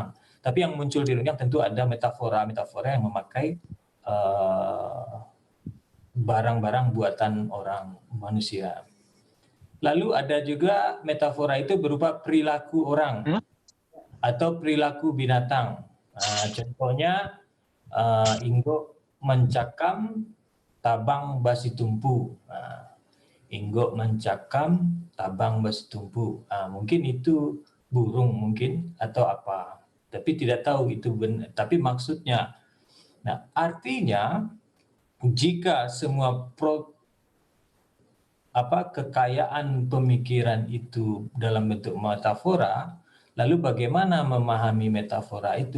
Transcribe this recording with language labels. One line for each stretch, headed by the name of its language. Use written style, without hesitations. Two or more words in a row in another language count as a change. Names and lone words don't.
Indonesian: Tapi yang muncul di rundiang tentu ada metafora yang memakai barang-barang buatan orang manusia. Lalu ada juga metafora itu berupa perilaku orang atau perilaku binatang.
Minangkabau: Contohnya Inggok mencakam tabang basi tumpu. Inggok mencakam tabang basi tumpu.
Indonesian: Mungkin itu burung mungkin atau apa. Tapi tidak tahu itu benar. Tapi maksudnya, nah artinya jika semua kekayaan pemikiran itu dalam bentuk metafora, lalu bagaimana memahami metafora itu?